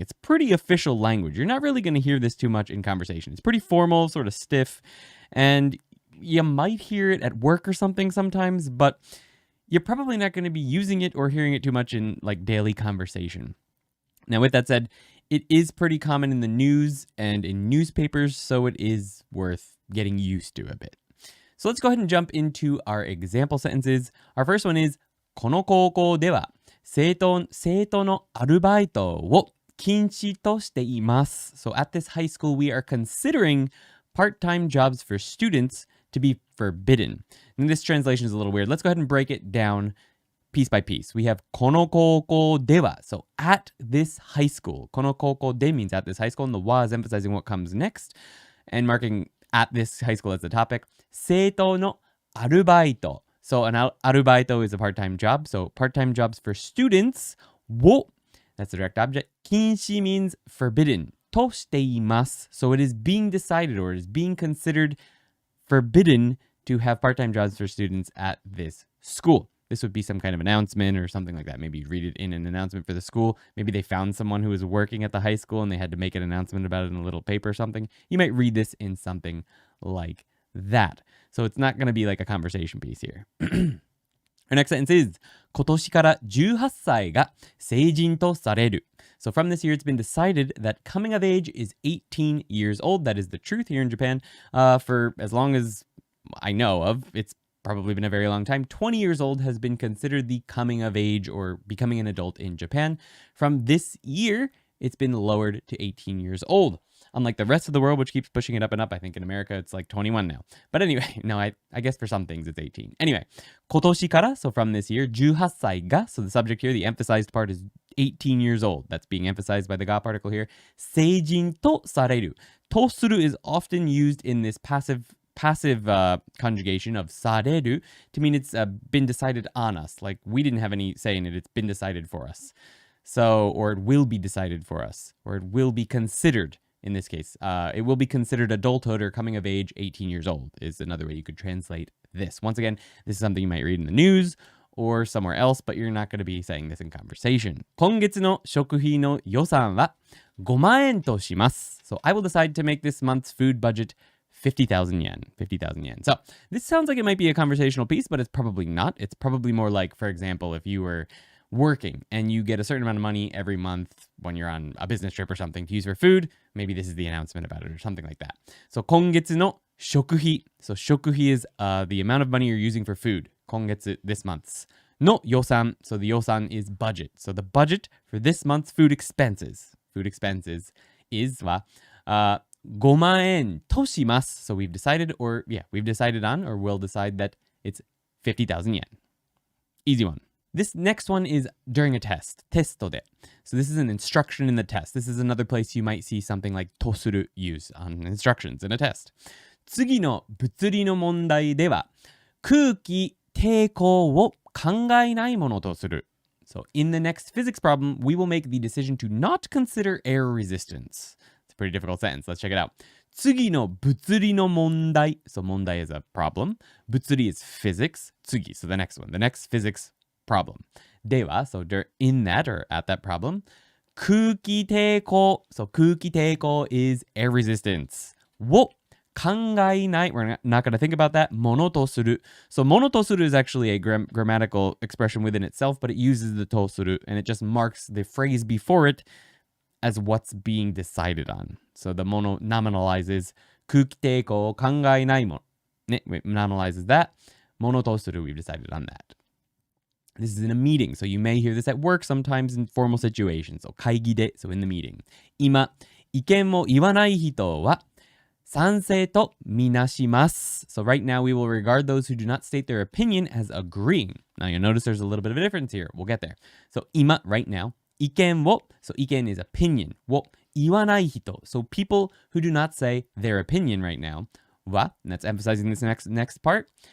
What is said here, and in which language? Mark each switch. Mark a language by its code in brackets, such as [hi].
[en] It's pretty official language. You're not really going to hear this too much in conversation. It's pretty formal, sort of stiff, and you might hear it at work or something sometimes, but you're probably not going to be using it or hearing it too much in like daily conversation. Now, with that said, it is pretty common in the news and in newspapers, so it is worth getting used to a bit. So let's go ahead and jump into our example sentences. Our first one is, [ja] この高校では生徒のアルバイトを禁止としています. [en] So at this high school, we are considering part-time jobs for students to be forbidden. And this translation is a little weird. Let's go ahead and break it down piece by piece. We have [ja] この高校では, [en] so at this high school. この高校で means at this high school, and the wa is emphasizing what comes next and marking at this high school as the topic. [ja] 生徒のアルバイト. [en] So an アルバイト is a part-time job. So part-time jobs for students. を that's the direct object. 禁止 means forbidden. [ja] としています. [en] So it is being decided or it is being considered forbidden to have part-time jobs for students at this school. This would be some kind of announcement or something like that. Maybe you read it in an announcement for the school. Maybe they found someone who was working at the high school and they had to make an announcement about it in a little paper or something. You might read this in something like that. So it's not going to be like a conversation piece here. Our next sentence is, [ja] 今年から18歳が成人とされる. [en] So from this year, it's been decided that coming of age is 18 years old. That is the truth here in Japan. For as long as I know of, it's probably been a very long time. 20 years old has been considered the coming of age or becoming an adult in Japan. From this year, it's been lowered to 18 years old. Unlike the rest of the world, which keeps pushing it up and up. I think in America, it's like 21 now. But anyway, no, I guess for some things it's 18. Anyway, [ja] 今年から, [en] so from this year, 18歳が, so the subject here, the emphasized part is 18 years old. That's being emphasized by the ga particle here. [ja] 成人とされる. [en] とする is often used in this passive conjugation of される to mean it's been decided on us. Like we didn't have any say in it. It's been decided for us. So, or it will be decided for us, or it will be considered. In this case, it will be considered adulthood or coming of age 18 years old is another way you could translate this. Once again, this is something you might read in the news or somewhere else, but you're not going to be saying this in conversation. [ja] 今月の食費の予算は5万円とします. [en] So I will decide to make this month's food budget 50,000 yen. 50,000 yen. So this sounds like it might be a conversational piece, but it's probably not. It's probably more like, for example, if you were working and you get a certain amount of money every month when you're on a business trip or something to use for food, maybe this is the announcement about it or something like that. [ja] So 今月の食費. [en] So 食費 is the amount of money you're using for food. 今月 this month's. [ja] の予算. [en] So the 予算 is budget. So the budget for this month's food expenses is [ja] は5万円とします. [en] So we've decided on or will decide that it's 50,000 yen. Easy one. This next one is during a test. [ja] テストで. [en] So this is an instruction in the test. This is another place you might see something like とする use on instructions in a test. [ja] 次の物理の問題では空気抵抗を考えないものとする. [en] So in the next physics problem, we will make the decision to not consider air resistance. It's a pretty difficult sentence. Let's check it out. [ja] 次の物理の問題. [en] So 問題 is a problem. 物理 is physics. 次, so the next one. The next physics problem. では, so in that or at that problem. 空気抵抗. So 空気抵抗 is air resistance. を考えない, we're not going to think about that. [ja] ものとする. [en] So ものとする is actually a grammatical expression within itself, but it uses the とする and it just marks the phrase before it as what's being decided on. So the mono nominalizes [ja] 空気抵抗を考えないもの. [en] Nominalizes that. ものとする, we've decided on that. This is in a meeting, so you may hear this at work, sometimes in formal situations. So 会議で, so in the meeting. [ja] 今、意見を言わない人は賛成とみなします. [en] So right now we will regard those who do not state their opinion as agreeing. Now you'll notice there's a little bit of a difference here. We'll get there. So 今, right now. 意見を, so 意見 is opinion. [ja] を言わない人. [en] So people who do not say their opinion right now. は, and that's emphasizing this next part.